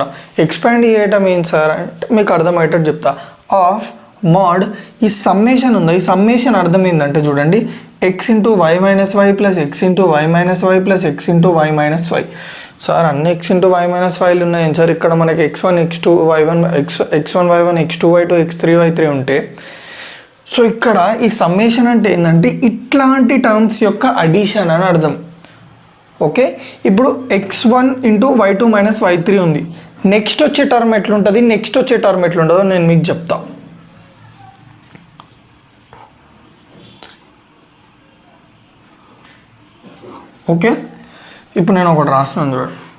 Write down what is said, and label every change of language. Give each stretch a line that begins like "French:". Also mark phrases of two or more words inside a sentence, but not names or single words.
Telugu: ఎక్స్పాండ్ చేయటం ఏంటి సార్ అంటే మీకు అర్థమయ్యేటట్టు చెప్తా.
English: of mod
Telugu: ఈ సమ్మేషన్ ఉందా, ఈ సమ్మేషన్ అర్థం ఏంటంటే చూడండి,
English: x into y minus y plus x into y minus y plus x into y minus y.
Telugu: సార్ అన్ని
English: x into y minus yలు
Telugu: ఉన్నాయి సార్. ఇక్కడ మనకి x1 x2 y1 x1 y1 x2 y2 x3 y3 ఉంటే, సో ఇక్కడ ఈ సమ్మేషన్ అంటే ఏంటంటే ఇట్లాంటి టర్మ్స్ యొక్క అడిషన్ అని అర్థం. ఓకే, ఇప్పుడు
English: x1 into y2 minus y3
Telugu: ఉంది. నెక్స్ట్ వచ్చే టర్మ్ ఎట్లుంటుందో నేను మీకు చెప్తా. ఓకే, ఇప్పుడు నేను ఒకటి రాస్తున్నాను చూడండి.